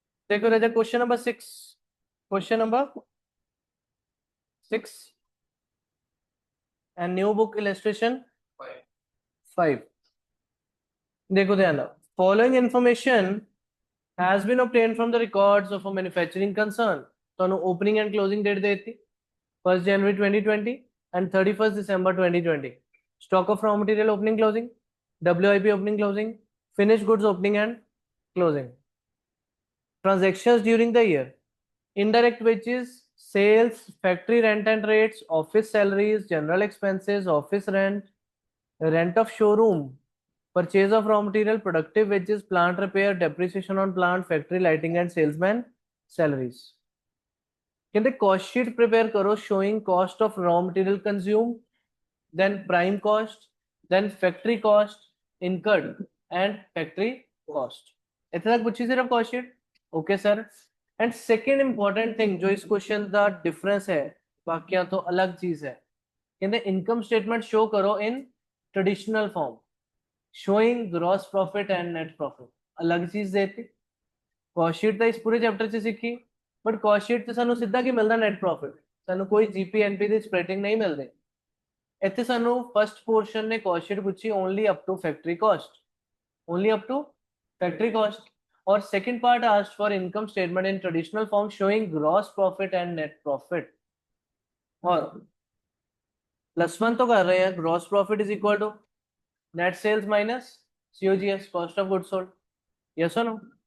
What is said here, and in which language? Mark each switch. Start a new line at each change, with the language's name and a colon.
Hindi: देखो राजा question number 6, question number 6 and new book illustration 5। देखो ध्यान,
English: Following information has been obtained from the records of a manufacturing concern।
Hindi: तो opening and closing date देती 1 जनवरी 2020 and 31 December 2020।
English: Stock of raw material opening closing, WIP opening closing, finish goods opening and closing. Transactions during the year: indirect wages, sales, factory rent and rates, office salaries, general expenses, office rent, rent of showroom, purchase of raw material, productive wages, plant repair, depreciation on plant, factory lighting and salesman salaries।
Hindi: कहते cost sheet prepare करो
English: Showing cost of raw material consume, then prime cost, then factory cost incurred and factory cost.
Hindi: इतना तक पूछी सिर्फ cost sheet. Okay sir. And second important thing जो इस question का difference है बाकी तो अलग चीज है, कहते
English: Income statement show करो in traditional form showing gross profit and net profit.
Hindi: अलग चीज देती कॉस्ट शीट
Punjabi: तो इस पूरे चैप्टर से सीखी, बट कॉस्ट शीट ਤੇ ਸਾਨੂੰ ਸਿੱਧਾ ਕੀ ਮਿਲਦਾ ਨੈਟ ਪ੍ਰੋਫਿਟ, ਸਾਨੂੰ ਕੋਈ GP NP ਦੀ ਸਪਲਿਟਿੰਗ ਨਹੀਂ ਮਿਲਦੀ। ਇੱਥੇ ਸਾਨੂੰ ਫਸਟ ਪੋਰਸ਼ਨ ਨੇ ਕॉस्ट शीट ਪੁੱਛੀ
English: only up to factory cost,
Punjabi: only up to factory cost.
English: और second part asked for income statement in traditional form showing gross profit and net profit.
Hindi: और +1 तो कर रहे हैं,
English: Gross profit is equal to net sales minus COGS cost of goods sold. Yes और no?